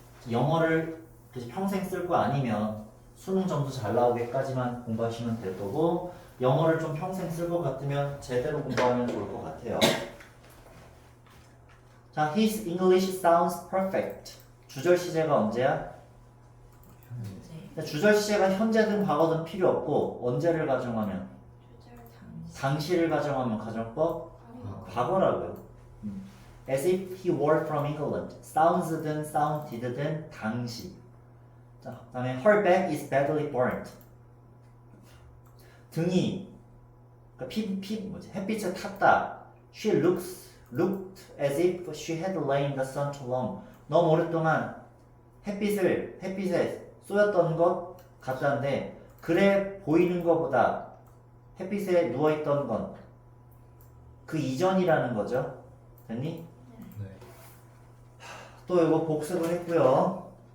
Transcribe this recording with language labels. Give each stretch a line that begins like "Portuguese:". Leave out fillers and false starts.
Korean: 영어를 평생 쓸 거 아니면 수능 점수 잘 나오게까지만 공부하시면 될 거고, 영어를 좀 평생 쓸 것 같으면 제대로 공부하면 좋을 것 같아요.
English: 자, his English sounds perfect.
Korean: 주절 시제가 언제야? 현재. 주절 시제가 현재든 과거든 필요 없고 언제를 가정하면 주절 당시. 당시를 가정하면 가정법 과거라고요.
English: As if he were from England.
Korean: sounds든 sounded든 당시. 자, 그다음에
English: her back is badly burnt.
Korean: 등이 그러니까 뭐지? 햇빛에 탔다.
English: She looked as if she had lain in the sun too long.
Korean: 너무 오랫동안 햇빛에 쏘였던 것 같다는데 그래 보이는 것보다 햇빛에 누워 있던 건 그 이전이라는 거죠. 됐니? 네. 또 이거 복습을 했고요.